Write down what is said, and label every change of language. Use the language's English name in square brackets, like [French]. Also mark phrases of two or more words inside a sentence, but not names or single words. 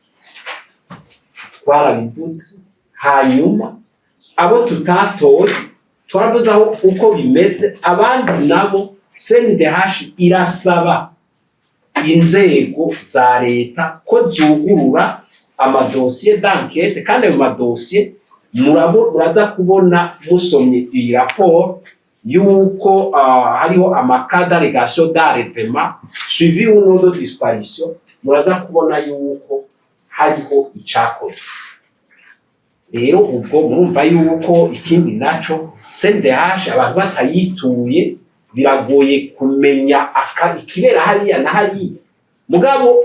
[Rundi] twarabivuze hanyuma abo tutatoye twaravuze aho uko bimeze abandi nabo CNDH irasaba inzego za leta ko zugurura amadosiye [French] d'enquête [Rundi] kandi ayo madosiye muraza kubona musomye iyi raporo yuko hariho amaka [French] d'allégation d'enlèvement suivi ou non de disparition [Rundi] muraza kubona yuko hariho icakozwe rero ubwo murumva yuko ikindi naco CNDH abantu batayituye biragoye kumenya ikibera hariya na hariya mugabo